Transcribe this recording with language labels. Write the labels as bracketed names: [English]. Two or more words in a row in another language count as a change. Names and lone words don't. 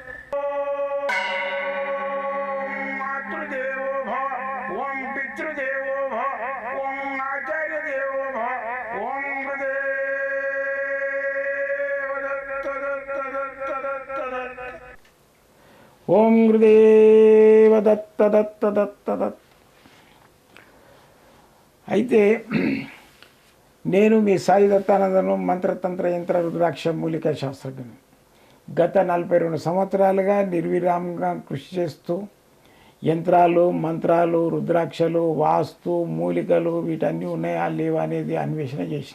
[Sanskrit] ओम मातृदेवो भव ओम पितृदेवो भव ओम आचार्य देवो भव ओम गुरुदेव दत्त दत्त दत्त दत्त दत्त ओम गुरुदेव दत्त दत्त दत्त दत्त. [Telugu] అయితే నేను మీ సాయి దత్తానందను మంత్రతంత్ర యంత్ర రుద్రాక్ష మూలికా శాస్త్రజ్ఞుని. గత 42 సంవత్సరాలుగా నిర్విరామంగా కృషి చేస్తూ యంత్రాలు మంత్రాలు రుద్రాక్షలు వాస్తు మూలికలు వీటన్నీ ఉన్నాయా లేవా అనేది అన్వేషణ చేసిన.